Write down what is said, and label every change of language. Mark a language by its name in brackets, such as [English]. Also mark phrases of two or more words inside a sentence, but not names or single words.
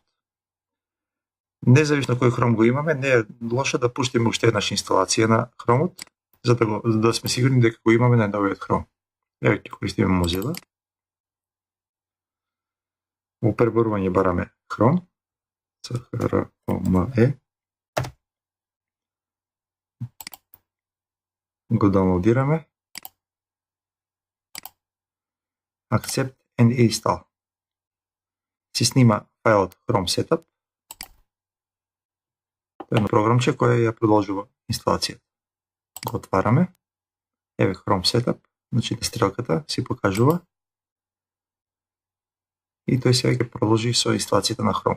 [Macedonian] Независно кој Хром го имаме, не е лошо да пуштиме уште еднаш инсталација на Хромот, за да сме сигурни дека го имаме најновиот Хром. Еве ќе користиме Mozilla. Во преборување бараме Хром. CHROME. Го даунлодираме. [English] Accept and install. [Macedonian] Се снима фајлот Chrome Setup. Тоа е едно програмче кое ја продолжува инсталацијата. Го отвараме. Еве Chrome Setup, значи на стрелката си покажува. И тој сега ќе продолжи со инсталацијата на Chrome.